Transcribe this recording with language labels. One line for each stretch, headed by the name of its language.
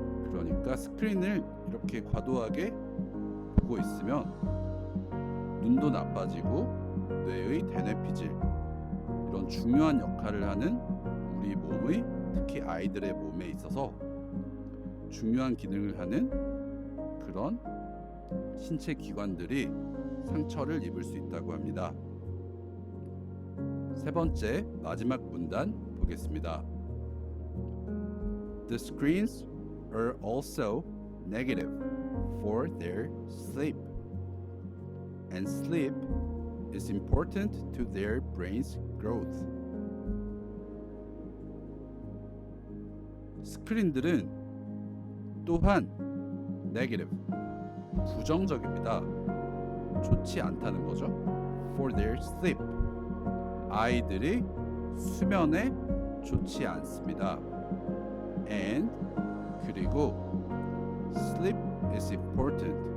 Korean: 그러니까 스크린을 이렇게 과도하게 보고 있으면 눈도 나빠지고 뇌의 대뇌 피질 이런 중요한 역할을 하는 우리 몸의 특히 아이들의 몸에 있어서 중요한 기능을 하는 그런 신체 기관들이 상처를 입을 수 있다고 합니다. 세 번째 마지막 문단 보겠습니다.
English: The screens are also negative for their sleep. And sleep is important to their brain's growth.
Korean: 스크린들은 또한 negative, 부정적입니다. 좋지 않다는 거죠.
English: For their sleep.
Korean: 아이들이 수면에 좋지 않습니다.
English: And
Korean: 그리고
English: sleep is important.